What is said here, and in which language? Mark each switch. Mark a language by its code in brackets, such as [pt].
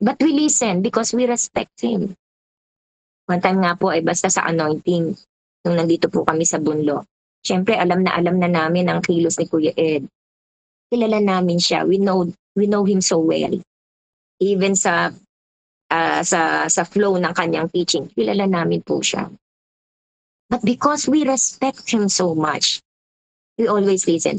[en] But we listen because we respect him. [tl] One time nga po ay basta sa anointing, nung nandito po kami sa Bunlo. Siyempre, alam na namin ang kilos ni Kuya Ed. Kilala namin siya. [en] We know him so well. Even [tl] sa flow ng kanyang teaching, kilala namin po siya. [en] But because we respect him so much, we always listen.